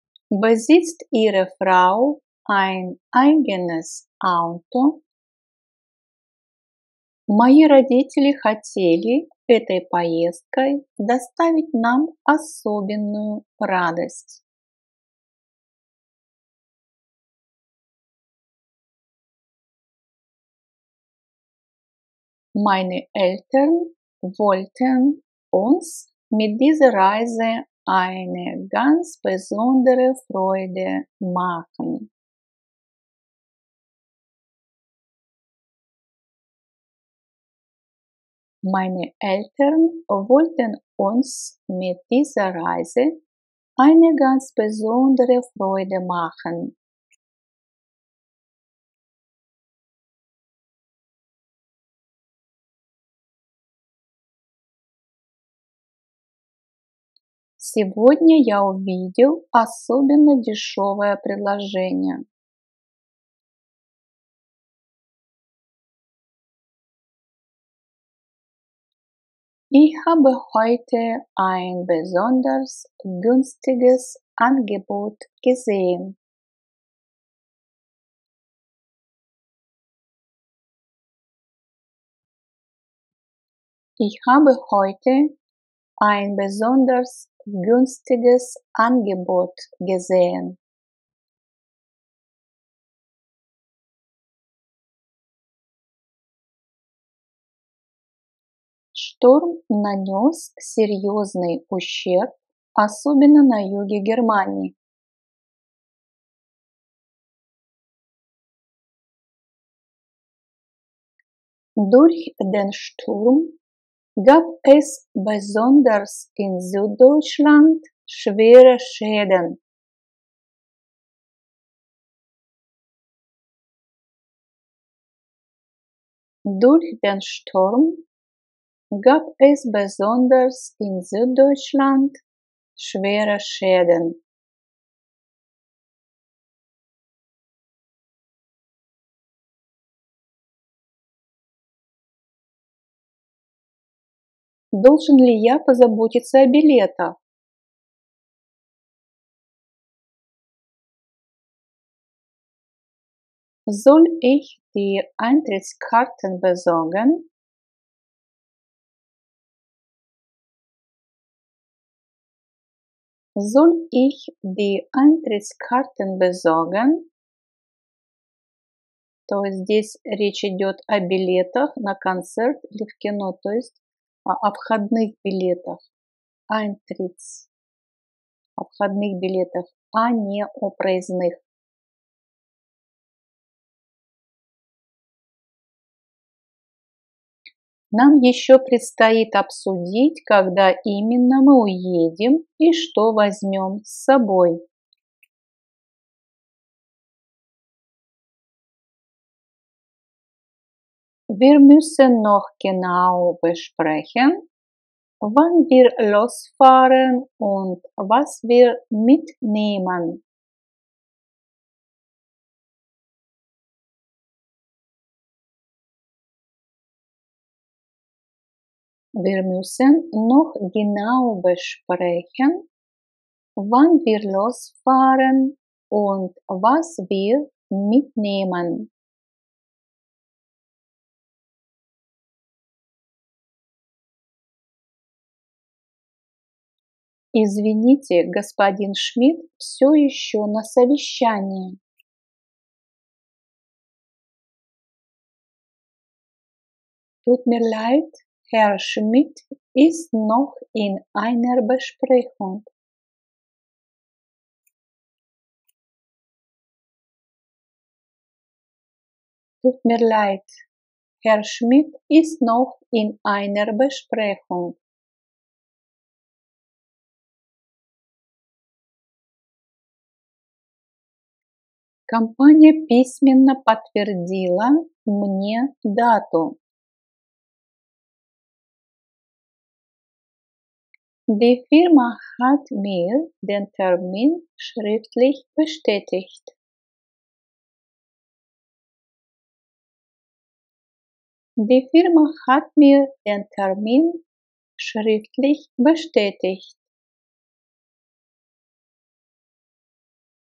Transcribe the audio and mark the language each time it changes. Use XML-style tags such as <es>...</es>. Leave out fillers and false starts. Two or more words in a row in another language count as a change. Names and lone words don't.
<de>Besitzt Ihre Frau ein eigenes Auto?</de> <ru>Мои родители хотели этой поездкой доставить нам особенную радость.</ru> <de>Meine Eltern wollten uns mit dieser Reise eine ganz besondere Freude machen. Meine Eltern wollten uns mit dieser Reise eine ganz besondere Freude machen.</de> <ru>Сегодня я увидел особенно дешевое предложение.</ru> <de>Ich habe heute ein besonders günstiges Angebot gesehen. Ich habe heute ein besonders günstiges Angebot gesehen.</de> <ru>Шторм нанес серьезный ущерб, особенно на юге Германии.</ru> <de>Durch den Sturm gab es besonders in Süddeutschland schwere Schäden. Durch den Sturm gab es besonders in Süddeutschland schwere Schäden.</de> <ru>Должен ли я позаботиться о билетах?</ru> <de>Soll ich die Eintrittskarten besorgen? Soll ich die Eintrittskarten besorgen?</de> <ru>То есть здесь речь идет о билетах на концерт или в кино, то есть о входных билетах. Eintritts, о входных билетах, а не о проездных. Нам еще предстоит обсудить, когда именно мы уедем и что возьмем с собой.</ru> <de>Wir müssen noch genau besprechen, wann wir losfahren und was wir mitnehmen. Wir müssen noch genau besprechen, wann wir losfahren und was wir mitnehmen.</de> <ru>Извините, господин Шмидт все еще на совещании.</ru> <de>Tut mir leid, Herr Schmidt ist noch in einer Besprechung. Tut mir leid, Herr Schmidt ist noch in einer Besprechung.</de> <ru>Компания письменно подтвердила мне дату.</ru> <de>Die Firma hat mir den Termin schriftlich bestätigt. Die Firma hat mir den Termin schriftlich bestätigt.</de>